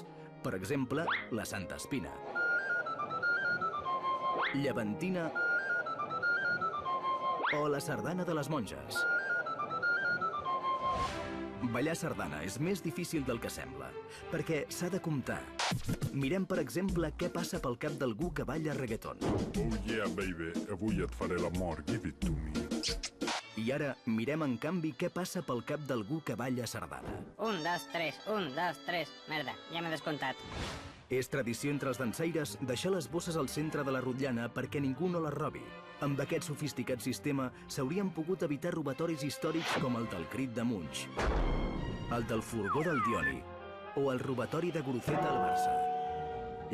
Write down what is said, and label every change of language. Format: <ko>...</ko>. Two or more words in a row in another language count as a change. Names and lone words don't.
<ca>Per exemple, la Santa Espina, Llevantina o la sardana de les monges. Ballar sardana és més difícil del que sembla, perquè s'ha de comptar. Mirem, per exemple, què passa pel cap d'algú que balla reggaeton.</ca> <en>Oh yeah, baby,</en> <ca>avui et faré l'amor,</ca> <en>give it to me.</en> <ca>I ara mirem, en canvi, què passa pel cap d'algú que balla sardana. 1, 2, 3, 1, 2, 3. Merda, ja m'he descomptat. És tradició entre els dansaires deixar les bosses al centre de la rotllana perquè ningú no les robi. Amb aquest sofisticat sistema s'haurien pogut evitar robatoris històrics com el del Crit de Munch, el del furgó del Dioni o el robatori de Guruceta al Barça.</ca>